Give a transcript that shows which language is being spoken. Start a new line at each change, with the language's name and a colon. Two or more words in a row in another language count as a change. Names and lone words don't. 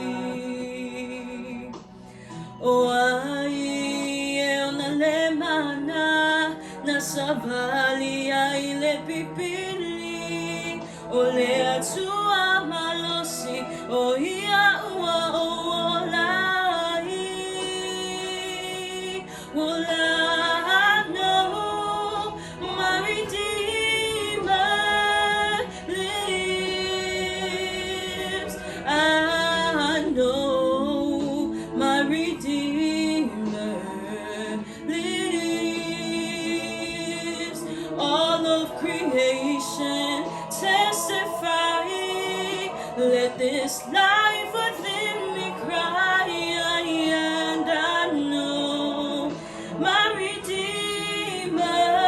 Samoan: o ai e ona le mana na savali ai le pipili o le atua malosi o ia ua o lai o la no
English: my redeemer lives I know my redeemer lives all of creation testify let this life within me cry and I know my redeemer